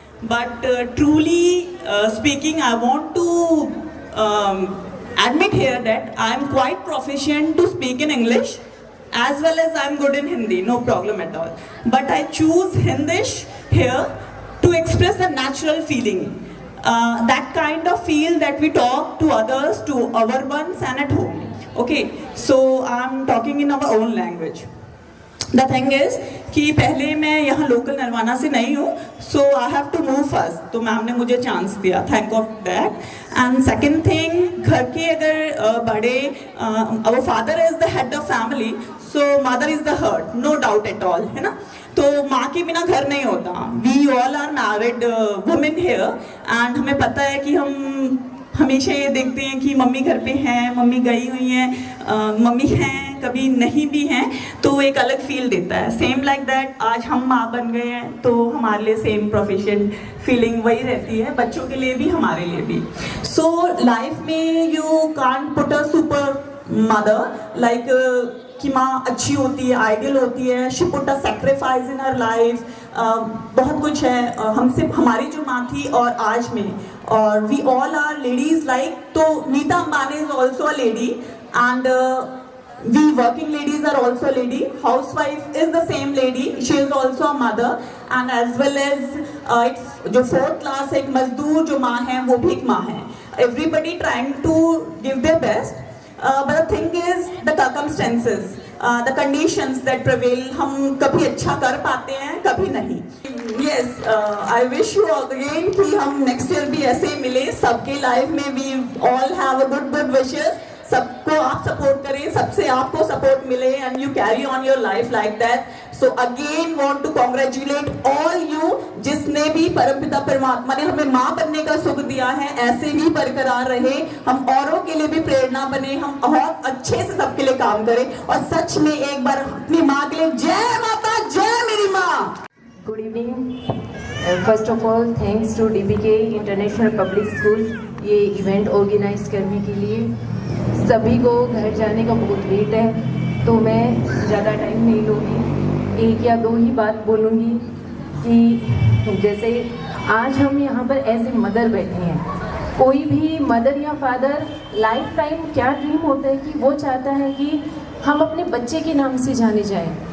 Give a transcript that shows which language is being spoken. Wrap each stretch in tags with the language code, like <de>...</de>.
<en>But truly speaking, I want to admit here that I am quite proficient to speak in English as well as I am good in Hindi, no problem at all. But I choose Hindish here to express a natural feeling. That kind of feel that we talk to others, to our ones and at home. Okay, so I'm talking in our own language. The thing is</en> <hi>कि पहले मैं यहाँ local Narwana से नहीं हूँ,</hi> <en>so I have to move first.</en> <hi>तो ma'am ने मुझे चांस दिया,</hi> <en>thank of that. And second thing,</en> <hi>घर के अगर बड़े,</hi> <en>our father is the head of family, so mother is the heart, no doubt at all,</en> <hi>है ना? तो माँ के बिना घर नहीं होता.</hi> <en>We all are married women here,</en> <hi>and हमें पता है कि हम हमेशा ये देखते हैं कि मम्मी घर पे हैं, मम्मी गई हुई हैं, मम्मी हैं, कभी नहीं भी हैं, तो एक अलग फील देता है.</hi> <en>same like that</en> <hi>आज हम माँ बन गए हैं तो हमारे लिए सेम प्रोफेशन फीलिंग वही रहती है, बच्चों के लिए भी हमारे लिए भी.</hi> <en>so life में you can't put a super mother like</en> <hi>कि माँ अच्छी होती है,</hi> <en>Ideal होती है, she put a sacrifice in her life.</en> <hi>बहुत कुछ है हमसे, हमारी जो माँ थी और आज में, और</hi> <en>We all are ladies like. तो Nita Ambani is also a lady and we working ladies are also lady. Housewife is the same lady, she is also a mother, and as well as it's</en> <hi>जो fourth class एक मजदूर जो माँ है</hi> <en>वो भी एक माँ है. Everybody trying to give their best, but the thing is the circumstances, the conditions that prevail.</en> <hi>हम कभी अच्छा कर पाते हैं, कभी नहीं.</hi> <en>Yes, I wish you again</en> <hi>कि हम</hi> <en>next year</en> <hi>भी ऐसे मिले, सबके</hi> <en>life में we all have a good wishes.</en> <hi>सबको आप सपोर्ट करें, सबसे आपको सपोर्ट मिले</hi> <en>And you carry on your life like that. So again want to congratulate all you,</en> <hi>जिसने भी परमपिता परमात्मा ने हमें माँ बनने का सुख दिया है, ऐसे ही बरकरार रहे, हम औरों के लिए भी प्रेरणा बने, हम बहुत अच्छे से सबके लिए काम करें और सच में एक बार अपनी माँ के लिए जय माता, जय मेरी माँ.</hi> <en>Good evening. First of all, thanks to DBK International Public School</en> <hi>ये इवेंट ऑर्गेनाइज करने के लिए. सभी को घर जाने का बहुत लेट है तो मैं ज़्यादा टाइम नहीं लूँगी, एक या दो ही बात बोलूँगी कि जैसे आज हम यहाँ पर</hi> <en>as a mother</en> <hi>बैठे हैं, कोई भी मदर या फादर लाइफ टाइम क्या ड्रीम होता है कि वो चाहता है कि हम अपने बच्चे के नाम से जाने जाएं.</hi>